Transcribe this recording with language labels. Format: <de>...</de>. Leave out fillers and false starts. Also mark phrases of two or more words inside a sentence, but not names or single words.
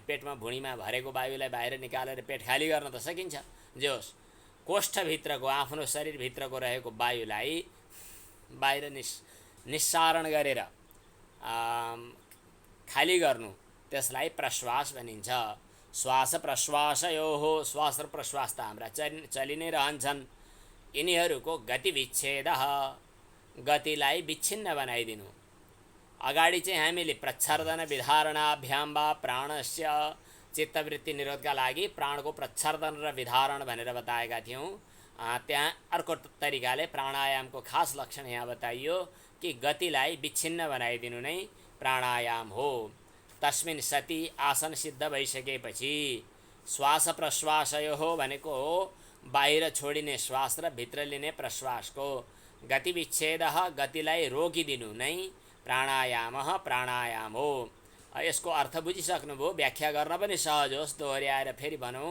<ne>पेटमा भुँडीमा भरेको वायुलाई बाहिर निकालेर पेट खाली गर्न त सकिन्छ, जे होस् कोष्ठभित्रको आफ्नो शरीरभित्रको रहेको वायुलाई बाहिर निस्सारण गरेर खाली गर्नु, त्यसलाई प्रश्वास भनिन्छ।</ne> <sa>श्वास प्रश्वासयोः,</sa> <ne>श्वास र प्रश्वास त हाम्रा चलि नै रहन्छन्, यिनीहरूको</ne> <sa>गति विच्छेदः,</sa> <ne>गतिलाई विच्छिन्न बनाइदिनु। अगाडि चाहिँ हामीले</ne> <sa>प्रच्छर्दन विधारणाभ्याम वा प्राणस्य</sa> <ne>चित्तवृत्ति निरोधका लागि प्राणको प्रच्छर्दन र विधारण भनेर बताएका थियौँ। त्यहाँ अर्को तरिकाले प्राणायामको खास लक्षण यहाँ बताइयो कि गतिलाई विच्छिन्न बनाइदिनु नै प्राणायाम हो।</ne> <sa>तस्मिन् सति</sa> <ne>आसन सिद्ध भइसकेपछि</ne> <sa>श्वास प्रश्वासयोः</sa> <ne>भनेको बाहिर छोडिने श्वास र भित्र लिने प्रश्वासको</ne> <sa>गति विच्छेदः,</sa> <ne>गतिलाई रोकिदिनु नै प्राणायामः प्राणायाम हो। यसको अर्थ बुझिसक्नुभयो, व्याख्या गर्न पनि सहज होस् दोहोऱ्याएर फेरि भनौँ।</ne>